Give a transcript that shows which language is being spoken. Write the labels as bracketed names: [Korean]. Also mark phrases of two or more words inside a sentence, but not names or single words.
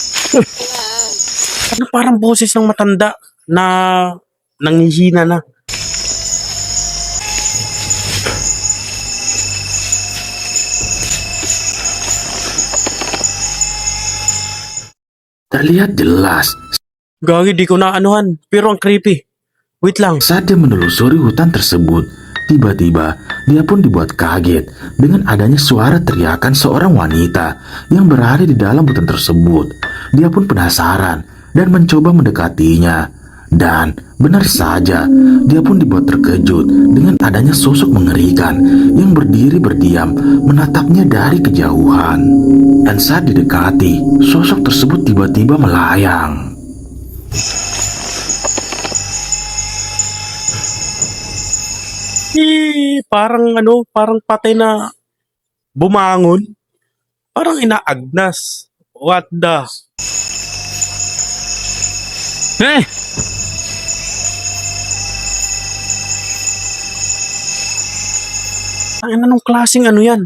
[Filipino] Ano parang boses ng matanda na nanghihina na. [Indonesian] Terlihat jelas [Filipino] Gagi, di ko na anuhan. Pero ang creepy. Wait lang. [Indonesian] saat dia menelusuri hutan tersebut. Tiba-tiba, dia pun dibuat kaget dengan adanya suara teriakan seorang wanita yang berada di dalam hutan tersebut. Dia pun penasaran dan mencoba mendekatinya. Dan benar saja, dia pun dibuat terkejut dengan adanya sosok mengerikan yang berdiri berdiam menatapnya dari kejauhan. Dan saat didekati, sosok tersebut tiba-tiba melayang. [Filipino] Parang parang patay na bumangon. Parang inaagnas. [English] What the? Eh! [Filipino] Ang anong klaseng ano yan?